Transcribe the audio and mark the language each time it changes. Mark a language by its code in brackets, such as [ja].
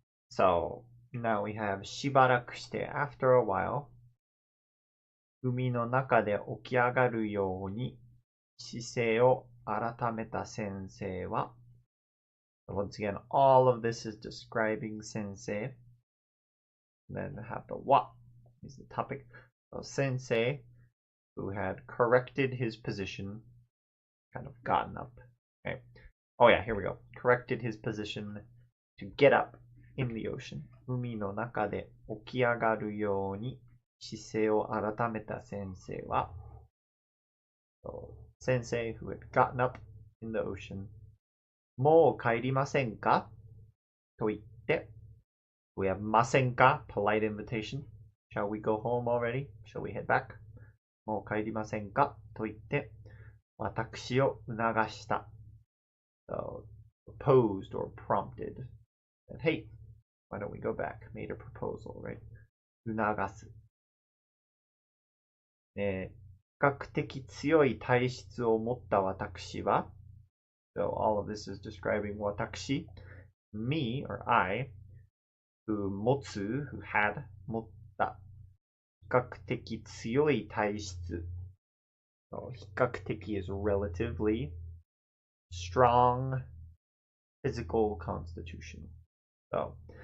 [en] So, now we have しばらくして after a while. [ja] 海の中で起き上がるように姿勢を改めた先生は [en] Once again, all of this is describing Sensei. Then have the what is the topic. So Sensei, who had corrected his position, kind of gotten up. Okay. Oh yeah, here we go. Corrected his position to get up in the ocean. [ja] 海の中で起き上がるように姿勢を改めた先生は [en] So, Sensei, who had gotten up in the ocean, [ja] もう帰りませんかと言って、 [en] We have ませんか polite invitation. Shall we go home already? Shall we head back? [ja] もう帰りませんかと言って、私を促した。 [en] So, proposed or prompted. And, hey, why don't we go back? Made a proposal, right? 促す。 [ja] 比較的強い体質を持った私は [en] So all of this is describing 私 me or I who 持つ who had [ja] 持った比較的強い体質 [en] So 比較的 is relatively strong physical constitution So